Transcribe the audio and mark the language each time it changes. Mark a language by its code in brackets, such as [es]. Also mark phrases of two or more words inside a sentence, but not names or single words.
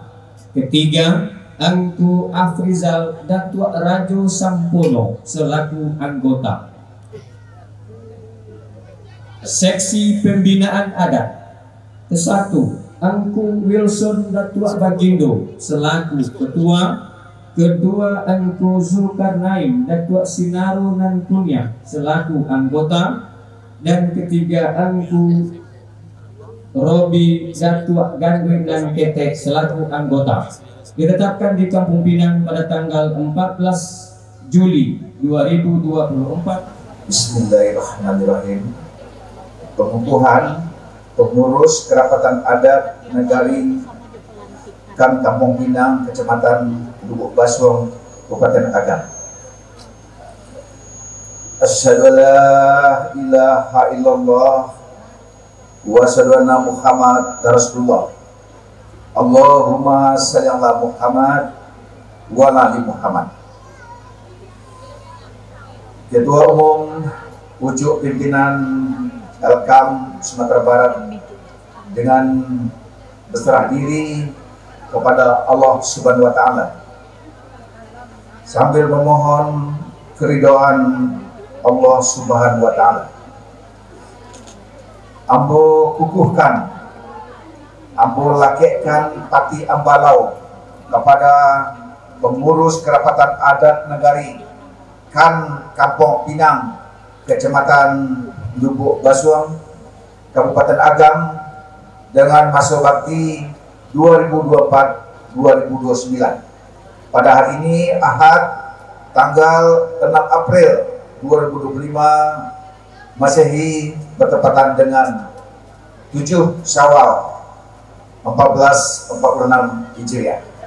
[id] Ketiga, Angku Afrizal Datuk Rajo Sampono selaku anggota. Seksi Pembinaan Adat. Kesatu, Angku Wilson Datuk Bagindo selaku Ketua. Kedua, Engku Zulkarnain Datuk Sinaru Nantunya selaku anggota. Dan ketiga, Engku Robi Datuk Gandri dan Ketek selaku anggota. Ditetapkan di Kampung Pinang pada tanggal 14 Juli 2024. [ar] بسم الله الرحمن الرحيم. [id] Pengukuhan pengurus kerapatan adat negari Kampung Pinang, Kecamatan Lubuk Baswong, Kabupaten Agam. [ar] أشهد أن لا إله إلا الله وأشهد أن محمدا رسول الله. اللهم صل على محمد وعلى آل محمد. [id] Ketua Umum Pucuk Pimpinan Elkam Sumatera Barat dengan berserah diri kepada Allah [ar] سبحانه وتعالى [id] sambil memohon keridhaan Allah [ar] سبحانه وتعالى. [min] Ambo kukuhkan, ambo lakekkan pati ambalau [id] kepada pengurus kerapatan adat negari Kampung Pinang, Kecamatan Lubuk Baswong, Kabupaten Agam dengan masa bakti 2024-2029. Pada hari ini Ahad tanggal 6 April 2025 Masehi bertepatan dengan 7 Syawal 1446 Hijriah.